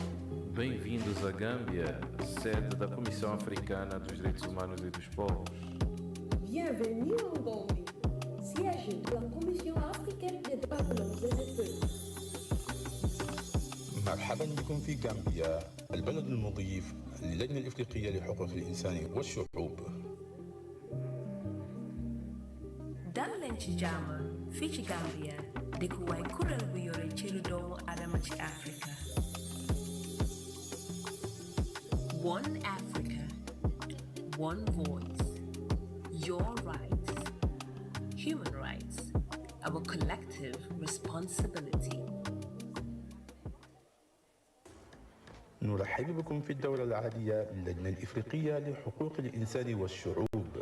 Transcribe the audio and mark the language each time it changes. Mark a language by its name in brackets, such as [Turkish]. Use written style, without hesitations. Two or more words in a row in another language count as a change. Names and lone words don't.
[Portuguese] Bem-vindos à Gâmbia, sede da Comissão Africana dos Direitos Humanos e dos Povos. [French] Bienvenue en Gambie, siège de la Commission africaine des droits de l'homme et des peuples. [Arabic] مرحبا بكم في غامبيا، البلد المضيف للجنة الإفريقية لحقوق الإنسان والشعوب. [Wolof] Dallen ci jàmm fii ci Gambia dëkkuwaay kuréel bu yore cëru doomu Adama ci Africa. [English] One Africa, one voice, your rights, human rights, our collective responsibility. [Arabic] نرحب بكم في الدورة العادية للجنة الإفريقية لحقوق الإنسان والشعوب.